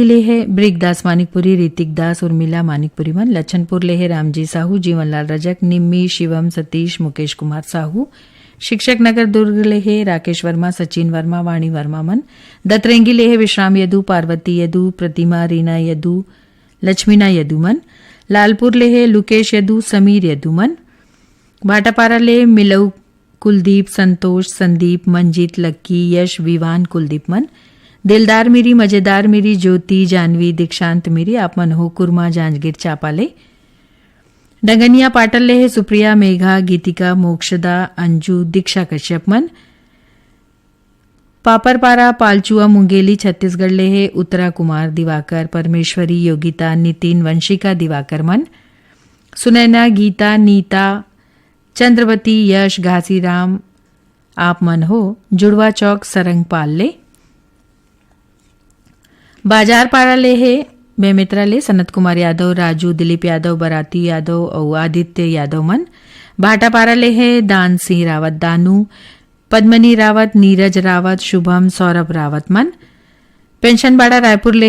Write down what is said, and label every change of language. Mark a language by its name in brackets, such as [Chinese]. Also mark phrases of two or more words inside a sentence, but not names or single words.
[Chhattisgarhi] ले है ब्रिकदास मानिकपुरी ऋतिक दास उर्मिला मानिकपुरी मन लच्छनपुर ले है रामजी साहू जीवनलाल रजक निम्मी शिवम सतीश मुकेश कुमार साहू शिक्षक नगर दुर्ग ले है राकेश वर्मा सचिन वर्मा वाणी वर्मा मन दतरेंगी ले है विश्राम यदू पार्वती यदू प्रतिमा रीना यदू लक्ष्मीना यदू मन लालपुर ले है लुकेश यदू समीर यदू मन भाटापारा ले मिलऊ कुलदीप संतोष संदीप मंजीत लक्की यश विवान कुलदीप मन दिलदार मेरी मजेदार मेरी ज्योति जानवी दीक्षांत मेरी आप मन हो कुरमा जांजगीर चापाले डंगनिया पाटल ले है सुप्रिया मेघा गीतिका मोक्षदा अंजू दीक्षा कश्यप मन पापरपारा पालचुआ मुंगेली छत्तीसगढ़ ले है उत्तरा कुमार दिवाकर परमेश्वरी योगिता नितिन वंशिका दिवाकर मन सुनैना गीता नीता चंद्रवती यश घासीराम आप मन हो जुड़वा चौक सरंगपाल ले बाजार पाड़ा ले है बेमित्रा ले सनत कुमार यादव राजू दिलीप यादव बराती यादव और आदित्य यादव मन भाटापारा ले है दान सिंह रावत दानू पद्मनी रावत नीरज रावत शुभम सौरभ रावत मन पेंशनबाड़ा रायपुर ले